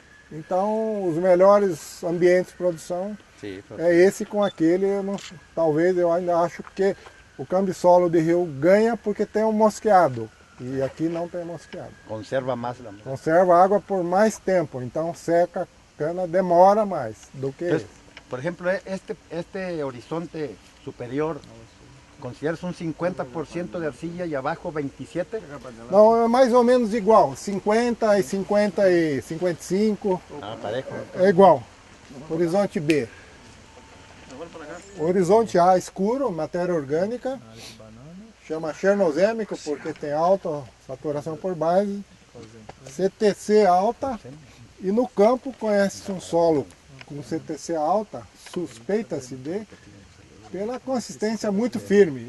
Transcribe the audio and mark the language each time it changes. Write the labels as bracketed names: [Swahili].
[Portuguese] Então, os melhores ambientes de produção [Spanish] Sí, pues, [Portuguese] é esse com aquele. Talvez eu ainda acho que o cambisolo de Rio ganha porque tem um mosqueado. E aqui não tem mosqueado. [Spanish] conserva más la [Portuguese] Conserva água por mais tempo, então seca a cana demora mais do que [Spanish] Entonces, [Portuguese] esse. [Spanish] por ejemplo, este horizonte superior, ¿consideras un 50% de arcilla y abajo 27%? [Portuguese] Não, é mais ou menos igual, 50 e 50 e 55, [Spanish] Ah, parejo. [Portuguese] é igual. Horizonte B. Horizonte A escuro, matéria orgânica, chama chernozêmico porque tem alta saturação por base, CTC alta, e no campo conhece um solo com CTC alta, suspeita-se de, pela consistência muito firme.